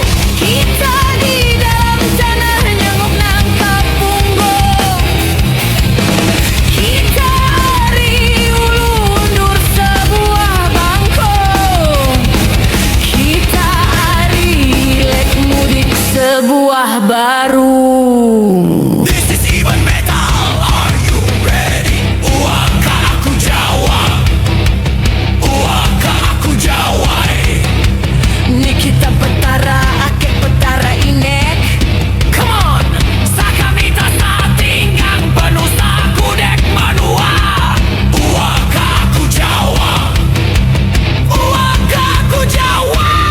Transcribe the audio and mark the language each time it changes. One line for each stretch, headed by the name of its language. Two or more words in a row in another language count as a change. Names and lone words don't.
Iban: Kita di dalam tanah nyenguk nang kapunggung. Kita ari ulu undur sebuah bangkong. Kita ari lek mudik sebuah baru.
English: This is Iban Metal, are you ready?
Iban: Uangkah aku jawab, uangkah aku jawai. Ni kita petara, akek petara inek.
English: Come on,
Iban: sakamita sa tinggang penuh sa kudek manua. Uangkah aku jawab, uangkah aku jawab.